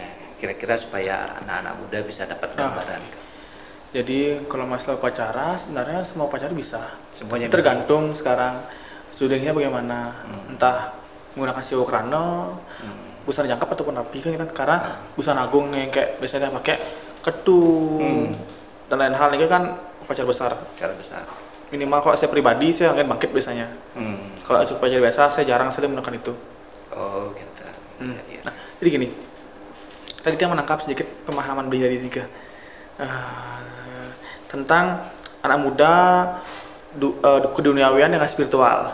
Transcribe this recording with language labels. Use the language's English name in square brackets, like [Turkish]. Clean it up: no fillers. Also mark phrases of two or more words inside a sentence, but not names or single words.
[Indonesian] Kira-kira supaya anak-anak muda bisa dapat gambaran. Jadi kalau masalah upacara sebenarnya semua upacara bisa. Semuanya tergantung bisa. Sekarang sulingnya bagaimana, entah menggunakan siwo krana, busana jangkap ataupun api kan, karena busana agung yang kayak biasanya pakai ketu dan lain hal ini kan upacara besar. Upacara besar. Minimal kalau saya pribadi saya akan bangkit biasanya. Kalau upacara biasa saya jarang sekali menggunakan itu. Oh gitu. Ya. Nah, jadi gini, tadi kita menangkap sedikit pemahaman dari tiga tentang anak muda keduniawian dengan spiritual.